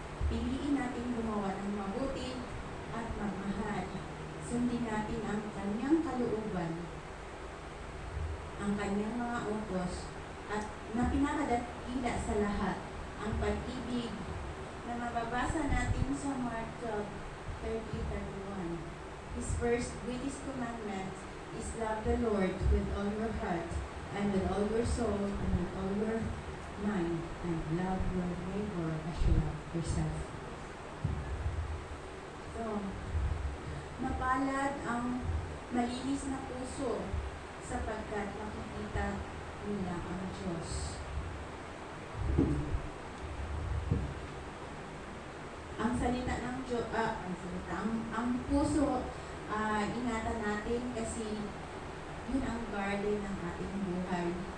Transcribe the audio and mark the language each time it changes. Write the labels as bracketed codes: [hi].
[tl] Piliin natin gumawa ng mabuti at magmahal. Sundin natin ang kanyang kalooban, ang kanyang mga utos, at na pinakadakila sa lahat, ang pag-ibig na mababasa natin sa Mark 12:30-31. [en] His first greatest commandment is love the Lord with all your heart and with all your soul and with all your mind, and love your neighbor as you love yourself. [tl] So, mapalad ang malinis na puso sapagkat makikita nila ang Diyos. Ang salita ng Diyos, ang puso, ingatan natin kasi yun ang garden ng ating buhay.